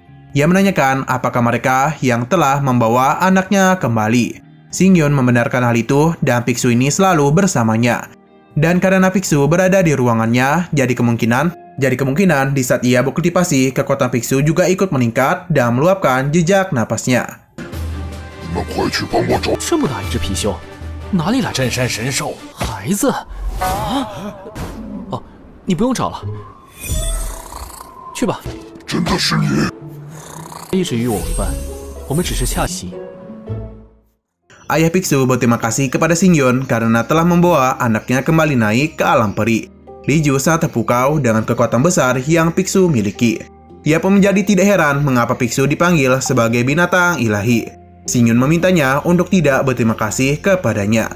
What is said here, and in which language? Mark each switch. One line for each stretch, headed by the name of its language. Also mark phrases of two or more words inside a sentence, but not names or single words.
Indonesian: Ia menanyakan apakah mereka yang telah membawa anaknya kembali. Xingyun membenarkan hal itu dan biksu ini selalu bersamanya. Dan karena biksu berada di ruangannya, jadi kemungkinan di saat ia berkultivasi, kekuatan biksu juga ikut meningkat dan meluapkan jejak napasnya.
Chinese: 你们快去帮我找！这么大一只貔貅，哪里来镇山神兽？孩子啊！哦，你不用找了，去吧。真的是你！一直与我为伴，我们只是恰习。
Indonesian: Ayah biksu berterima kasih kepada Xingyun karena telah membawa anaknya kembali naik ke alam peri. Li Ju sangat terpukau dengan kekuatan besar yang biksu miliki. Dia pun menjadi tidak heran mengapa biksu dipanggil sebagai binatang ilahi. Xingyun memintanya untuk tidak berterima kasih kepadanya.